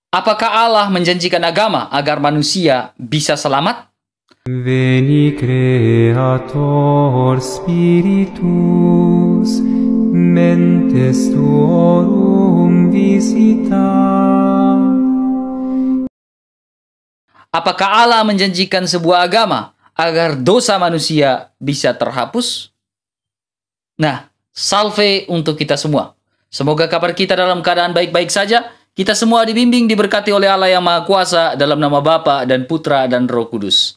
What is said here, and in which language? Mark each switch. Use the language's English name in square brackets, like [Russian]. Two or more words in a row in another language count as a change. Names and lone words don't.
[Indonesian] Apakah Allah menjanjikan agama agar manusia bisa selamat? [Latin] Veni Creator Spiritus, mentes tuorum visita. [Indonesian] Apakah Allah menjanjikan sebuah agama agar dosa manusia bisa terhapus? Nah, salve untuk kita semua. Semoga kabar kita dalam keadaan baik-baik saja. Kita semua dibimbing, diberkati oleh Allah yang Maha Kuasa dalam nama Bapa dan Putra dan Roh Kudus.